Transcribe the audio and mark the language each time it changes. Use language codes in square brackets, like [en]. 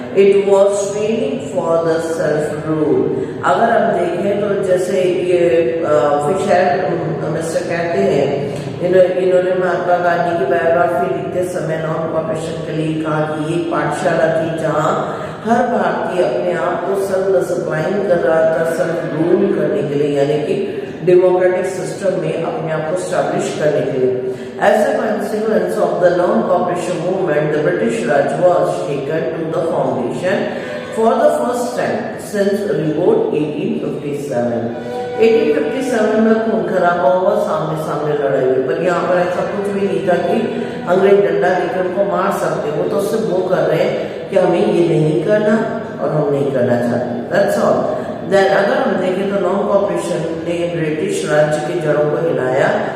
[en] It was training for the self-rule. [hi] अगर हम देखें तो जैसे ये फिशर मिस्टर कहते हैं, इन्होंने महात्मा गांधी की बायोग्राफी लिखते समय नॉन कॉपरेशन के लिए कहा कि एक पाठशाला थी जहाँ हर भारतीय अपने आप को सेल्फ डिसिप्लाइन कर रहा था, सेल्फ रूल करने के लिए, यानी कि डेमोक्रेटिक सिस्टम में अपने आप को स्टैब्लिश करने के लिए। [en] As a consequence of the non-cooperation movement, the British Raj was taken to the foundation for the first time since revolt 1857. [hi] 1857 में खून खराबा हुआ, सामने सामने लड़ाई हुई, पर यहाँ पर ऐसा कुछ भी नहीं था कि अंग्रेज डंडा लेकर उनको मार सकते। वो तो सिर्फ वो कर रहे हैं कि हमें ये नहीं करना और हम नहीं करना चाहते। [en] That's all. [hi] Then अगर हम देखें तो नॉन कॉपरेशन ने ब्रिटिश राज्य की जड़ों को हिलाया।